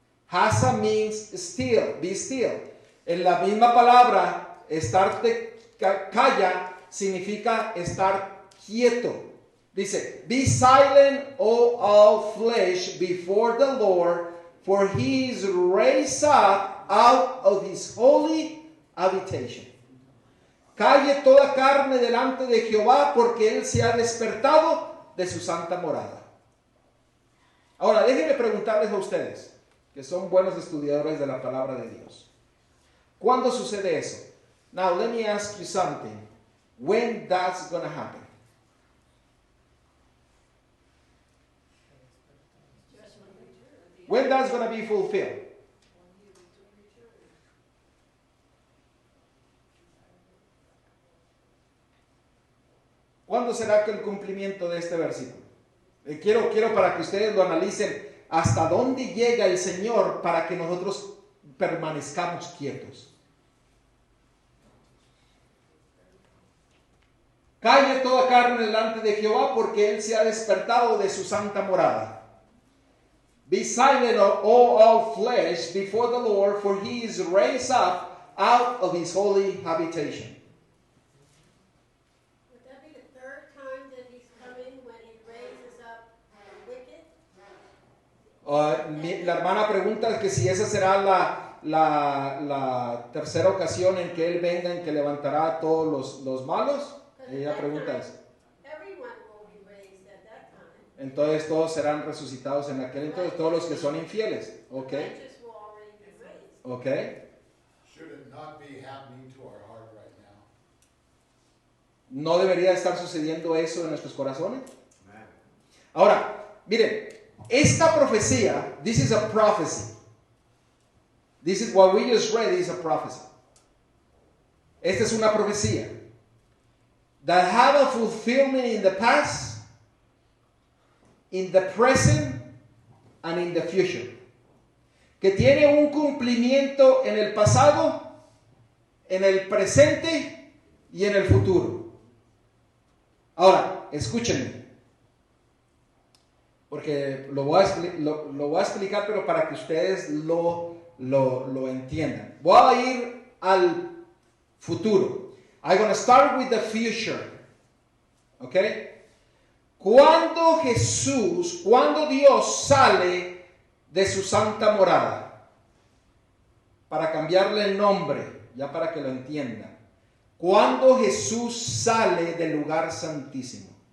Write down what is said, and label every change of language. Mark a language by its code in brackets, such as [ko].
[en] Hasa means still, be still. [es] En la misma palabra, estar calla significa estar quieto. [en] Dice, be silent, O all flesh, before the Lord, for he is raised up out of his holy habitation. [es] Calle toda carne delante de Jehová, porque él se ha despertado de su santa morada. Ahora, déjenme preguntarles a ustedes, que son buenos estudiadores de la palabra de Dios. ¿Cuándo sucede eso? [en] Now, let me ask you something. When that's going to happen? When that's going to be fulfilled? [es] ¿Cuándo será que el cumplimiento de este versículo? Quiero para que ustedes lo analicen hasta dónde llega el Señor para que nosotros permanezcamos quietos. Calle toda carne delante de Jehová, porque Él se ha despertado de su santa morada. [en] Be silent, O all flesh, before the Lord, for He is raised up out of His holy habitation. Would that be the third time that He's coming when He raises up the wicked? [es] La hermana pregunta que si esa será la tercera ocasión en que Él venga, en que levantará a todos los malos. Ella pregunta eso. [en] Everyone will be raised at that time. [es] Entonces todos serán resucitados en aquel entonces, todos los que son infieles. [en] Ok. Righteous will already be raised. Ok. Should it not be happening to our heart right now? [es] ¿No debería estar sucediendo eso en nuestros corazones? Amen. Ahora, miren, esta profecía, [en] this is a prophecy. This is what we just read is a prophecy. [es] Esta es una profecía. [en] That have a fulfillment in the past, in the present, and in the future. [es] Que tiene un cumplimiento en el pasado, en el presente y en el futuro. Ahora, escúchenme. Porque lo voy a explicar, pero para que ustedes lo entiendan. Voy a ir al futuro. [en] I'm going to start with the future. Okay? [es] Cuando Dios sale de su santa morada, para cambiarle el nombre, ya para que lo entiendan. Cuando Jesús sale del lugar santísimo.